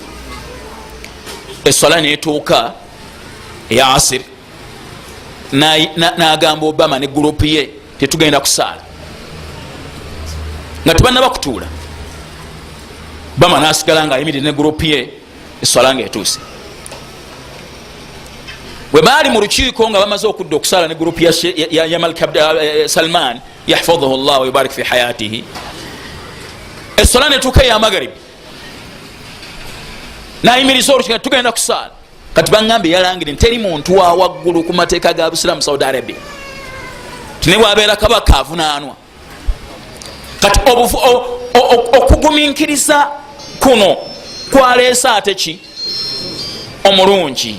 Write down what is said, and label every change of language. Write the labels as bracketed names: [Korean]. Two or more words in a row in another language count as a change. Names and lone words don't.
[Ganda] Essola neetuuka eya asiri n'agamba Obama ne gurupu ye tetugenda kusaala nga tebannaba kutuula. Obama n'asigala nga ayimirire ne gurupu ye essola nga etuuse. Bwe baali mu lukiiko nga bamaze okudda okusaala ne gurupu ya Malik Salman [Arabic] يحفظه الله ويبارك في حياته, [Ganda] essola netuuka ya Maghrib n'ayimiriza olukiiko tugenda kusaala. Kati baŋŋambe yalangire nti teri muntu wa waggulu ku mateeka ga Busiraamu Saudi Arabia tine bwabeera kabaka avunaanwa. Kati okugumiikiriza kuno kwaleesa ate ki omulungi.